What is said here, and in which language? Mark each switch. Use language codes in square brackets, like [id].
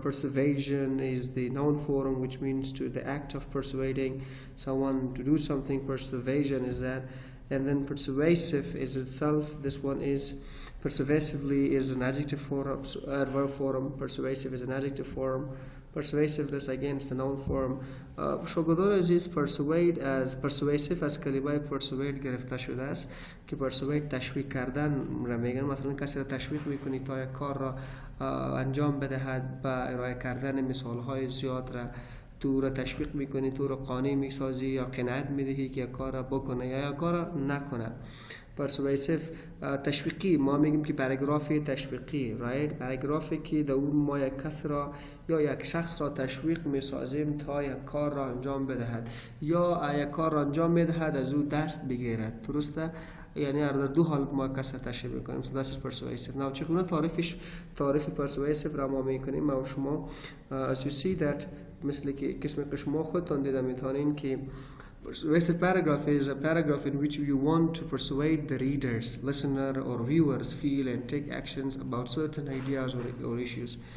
[en] Persuasion is the noun form, which means to the act of persuading someone to do something. Persuasion is that. And then persuasive is itself, this one is persuasively is an adjective form, verb form. Persuasive is an adjective form. Persuasiveness again is the noun form. [fa] شاگردان عزیز persuade as persuasive از کلمه persuade گرفته شده است که persuade تشویق کردن را میگن. مثلا کسی را تشویق میکنی تا یک کار را انجام بدهد با ارائه کردن مثالهای زیاد را تو را تشویق میکنی، تو را قانع میسازی یا قناعت میدهی که یک کار را بکنه یا یک کار را نکنه. persuasive تشویقی، ما میگیم که پاراگراف تشویقی، right؟ پاراگرافی که در اون ما یک کس را یا یک شخص را تشویق میسازیم تا یک کار را انجام بدهد یا یک کار را انجام میدهد از او دست بگیرد، درسته؟ یعنی در دو حالت ما کس را تشویق میکنیم. [en] so that's persuasive. now [fa] چگونه تعریف persuasive را ما میکنیم؟ ما و شما [en] as you see that [fa] مثل که قسم که شما خودتان دیده میتونین که [en] persuasive paragraph is a paragraph in which you want to persuade the readers, listener or viewers feel and take actions about certain ideas or issues.